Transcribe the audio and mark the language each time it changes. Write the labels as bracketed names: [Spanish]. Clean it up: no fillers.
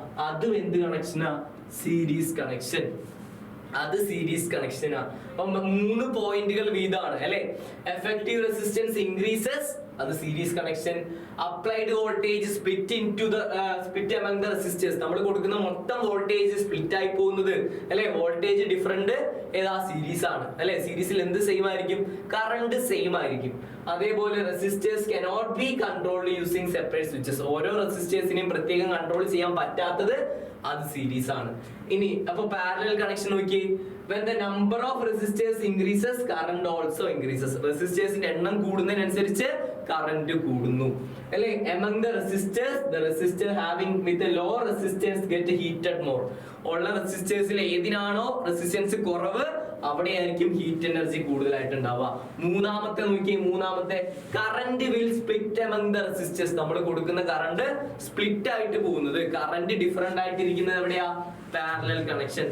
[Malayalam] അതും എന്ത് കണക്ഷനാ? Series connection. അത് സീരീസ് കണക്ഷനാ. അപ്പം 3 പോയിന്റുകൾ വീതമാണ് അല്ലെ. എഫക്റ്റീവ് റെസിസ്റ്റൻസ് ഇൻക്രീസസ്, അത് series connection. [English] Applied voltage split among the resistors. [Malayalam] നമ്മൾ കൊടുക്കുന്ന മൊത്തം വോൾട്ടേജ് സ്പ്ലിറ്റ് ആയി പോകുന്നത് അല്ലെ, വോൾട്ടേജ് ഡിഫറൻറ്റ് ഏതാ, സീരീസ് ആണ് അല്ലെ. സീരീസിൽ എന്ത് സെയിം ആയിരിക്കും, കറണ്ട് സെയിം ആയിരിക്കും. അതേപോലെ [English] Resistors cannot be controlled using separate switches. [Malayalam] ഓരോ റെസിസ്റ്റേഴ്സിനെയും പ്രത്യേകം കൺട്രോൾ ചെയ്യാൻ പറ്റാത്തത് അത് സീരീസ് ആണ്. ഇനി അപ്പൊ പാരലൽ കണക്ഷൻ നോക്കി, [English] when the number of resistors increases current also increases. [Malayalam] റെസിസ്റ്റേഴ്സിന്റെ എണ്ണം കൂടുന്നതിനനുസരിച്ച് കറന്റ് കൂടുന്നു അല്ലെ. [English] among the resistors, the resistor having with the low resistance get heated more. [Malayalam] ഉള്ള റെസിസ്റ്റേഴ്സിൽ ഏതിനാണോ റെസിസ്റ്റൻസ് കുറവ് അവിടെയായിരിക്കും ഹീറ്റ് എനർജി കൂടുതലായിട്ട് ഉണ്ടാവുക. മൂന്നാമത്തെ നോക്കി, മൂന്നാമത്തെ [English] Current will split among the resistors. [Malayalam] നമ്മൾ കൊടുക്കുന്ന കറണ്ട് സ്പ്ലിറ്റ് ആയിട്ട് പോകുന്നത്, കറന്റ് ഡിഫറെന്റ് ആയിട്ടിരിക്കുന്നത് എവിടെയാ, പാരലൽ കണക്ഷൻ.